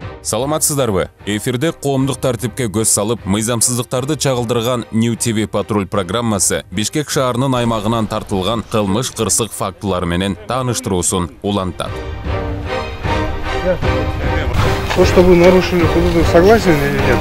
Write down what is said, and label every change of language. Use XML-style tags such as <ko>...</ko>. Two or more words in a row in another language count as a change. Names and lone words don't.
<ky>Саламатсыздарбы? Эфирде коомдук тартипке көз салып, мыйзамсыздыктарды чагылдырган New TV Patrol программасы Бишкек шаарынын аймагынан тартылган кылмыш кырсык фактылары менен тааныштыруусун улантат.</ky> <ru>То, что вы нарушили худуду, согласен или нет?</ru>